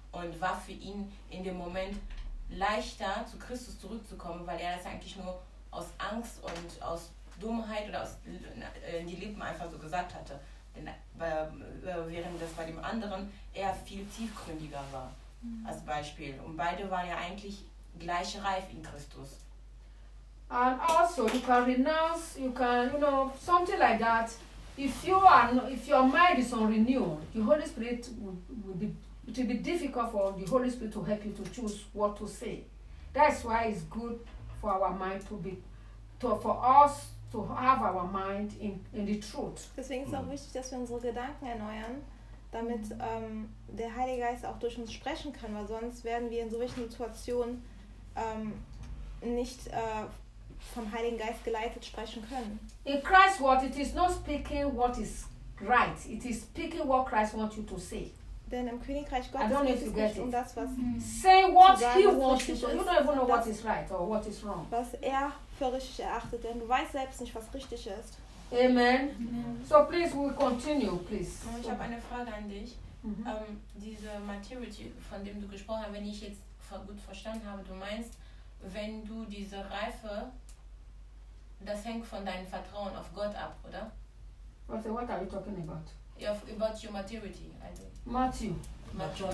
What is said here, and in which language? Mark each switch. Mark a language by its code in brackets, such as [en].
[de] Und war für ihn in dem Moment leichter, zu Christus zurückzukommen, weil er das eigentlich nur aus Angst und aus Dummheit oder aus in die Lippen einfach so gesagt hatte. Während das bei dem anderen eher viel tiefgründiger war, mhm, als Beispiel. Und beide waren ja eigentlich gleich reif in Christus. [en] And also, you can renounce, you can, you know, something like that. If you are, if your mind is unrenewed, the Holy Spirit will be difficult for the Holy Spirit to help you to choose what to say. That's why it's good for our mind for us to have our mind in the truth. [de] Deswegen ist es auch wichtig, dass wir unsere Gedanken erneuern, damit der Heilige Geist auch durch uns sprechen kann, weil sonst werden wir in solchen Situationen nicht vom Heiligen Geist geleitet sprechen können. [en] In Christ's word, it is not speaking what is right. It is speaking what Christ wants you to say. [de] Denn im Königreich Gottes geht es um das, was [en] say what he wants you to. You don't even know what is right or what is wrong. [de] Was er für richtig erachtet, denn du weißt selbst nicht, was richtig ist. Amen. Amen. [en] So please, we continue, please. [de] Ich habe eine Frage an dich. Mhm. Diese Maturity, von dem du gesprochen hast, wenn ich jetzt gut verstanden habe, du meinst, wenn du diese Reife, das hängt von deinem Vertrauen auf Gott ab, oder? [en] What are you talking about? About your maturity, I think.